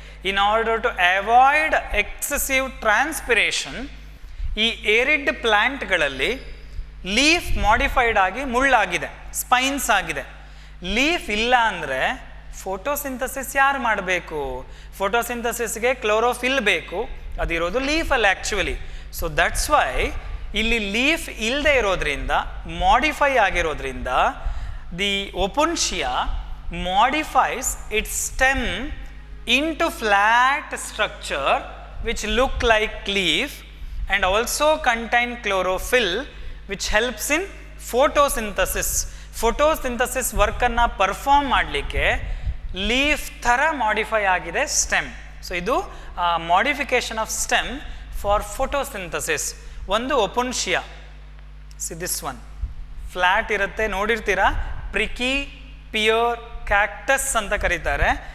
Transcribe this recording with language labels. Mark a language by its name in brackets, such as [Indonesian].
[English] in order to avoid excessive transpiration, [Kannada] ಈ arid ಪ್ಲ್ಯಾಂಟ್ಗಳಲ್ಲಿ leaf modified ಆಗಿ ಮುಳ್ಳಾಗಿದೆ, spines ಆಗಿದೆ. Leaf ಇಲ್ಲ ಅಂದರೆ ಫೋಟೋಸಿಂಥಸಿಸ್ ಯಾರು ಮಾಡಬೇಕು? ಫೋಟೋಸಿಂಥಸಿಸ್ಗೆ ಕ್ಲೋರೋಫಿಲ್ ಬೇಕು, ಅದಿರೋದು ಲೀಫಲ್ಲಿ ಆ್ಯಕ್ಚುಲಿ. [English] so that's why [Kannada] ಇಲ್ಲಿ ಲೀಫ್ ಇಲ್ಲದೆ ಇರೋದ್ರಿಂದ, ಮಾಡಿಫೈ ಆಗಿರೋದ್ರಿಂದ, [English] The opuntia modifies its stem into flat structure which look like leaf and also contain chlorophyll which helps in photosynthesis. [Kannada] Photosynthesis work ಅನ್ನು ಪರ್ಫಾರ್ಮ್ ಮಾಡಲಿಕ್ಕೆ ಲೀಫ್ ಥರ ಮಾಡಿಫೈ ಆಗಿದೆ stem. [English] So ಇದು modification of stem for photosynthesis. [Kannada] ಒಂದು ಒಪುನ್ಶಿಯಾ, [English] see this one [Kannada] flat ಇರುತ್ತೆ, ನೋಡಿರ್ತೀರಾ, ಪ್ರಿಕಿ pear cactus ಅಂತ ಕರೀತಾರೆ.